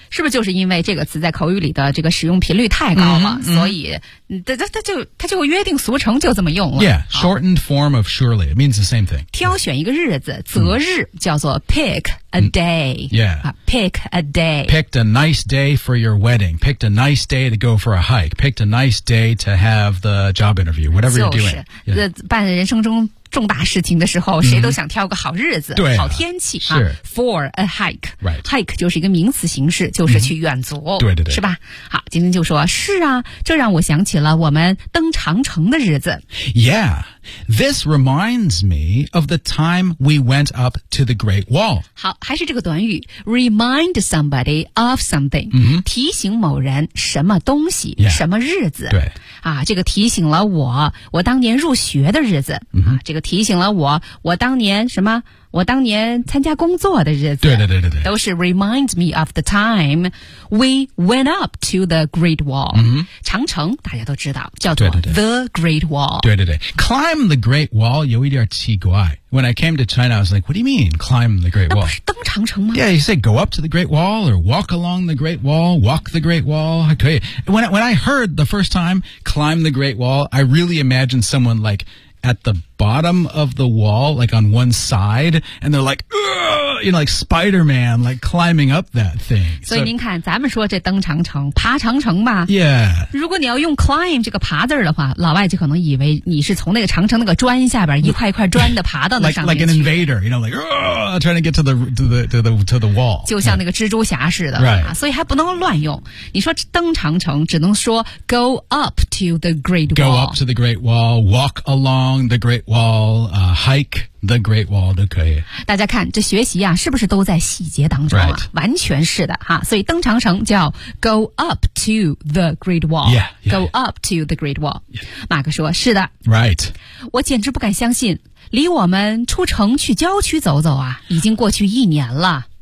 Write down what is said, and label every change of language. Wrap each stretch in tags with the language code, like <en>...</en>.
<zh>是不是就是因为这个词在口语里的这个使用频率太高了、 mm-hmm. 所以它就约定俗成就这么用了</zh> <en>yeah shortened form of surely it means the same thing</en> <zh>挑选一个日子择日、mm-hmm. 叫做</zh> <en>pick a day、 mm-hmm. yeah pick a day picked a nice day for your wedding picked a nice day to go for a hike picked a nice day to have the job interview whatever、</en> <zh>就是、</zh> <en>you're doing、</en> <zh>yeah. 办人生中重大事情的时候、谁都想挑个好日子、好天气是、</zh> <en>for a hike、 right.</en> <zh>hike 就是一个名词形式，就是去远足、对对对，是吧？好，今天就说是啊，这让我想起了我们登长城的日子。</zh> <en>Yeah, this reminds me of the time we went up to the Great Wall.</en> <zh>好，还是这个短语</zh> <en>remind somebody of something、</en> <zh>提醒某人什么东西、什么日子。对啊，这个提醒了我当年入学的日子、这个提醒了我当年什么，我当年参加工作的日子。对对对对对，</zh> <en>都是 remind me of the time we went up to the Great Wall、</en> <zh>长城大家都知道叫做</zh> <en>the Great Wall。</en> <zh>对对对，</zh> <en>climb the Great Wall</en> <zh>有一点奇怪。</zh> <en>When I came to China I was like, what do you mean climb the Great Wall?</en> <zh>那不是登长城吗？</zh> <en>Yeah, you say go up to the Great Wall or walk along the Great Wall, walk the Great Wall.</en> <zh>还可以。</zh> <en>When I heard the first time climb the Great Wall, I really imagined someone likeat the bottom of the wall, like on one side, and they're like, you know, like Spider-Man, like climbing up that thing.</en> <zh>所以您看，咱们说这登长城，爬长城吧。</zh> <en>Yeah.</en> <zh>如果你要用 climb 这个爬字的话，老外就可能以为你是从那个长城那个砖下边一块一块砖的爬到那上面去。</zh> <en>Like an invader, you know, like, trying to get to the wall.</en> <zh>就像那个蜘蛛侠似的。</zh> <en>Right.</en> <zh>所以还不能乱用。你说登长城，只能说</zh> <en>go up to the Great Wall. Go up to the Great Wall, walk along the Great Wall, hike.</en> <zh>The Great Wall 都可以。大家看，这学习啊，是不是都在细节当中啊？</zh> <en>Right.</en> <zh>完全是的哈。所以登长城叫</zh> <en>Go up to the Great Wall. Yeah, yeah, go up to the Great Wall.、 Yeah.</en> <zh>马克说：“是的。”</zh> <en>Right.</en> <zh>我简直不敢相信，离我们出城去郊区走走啊，已经过去一年了。</zh>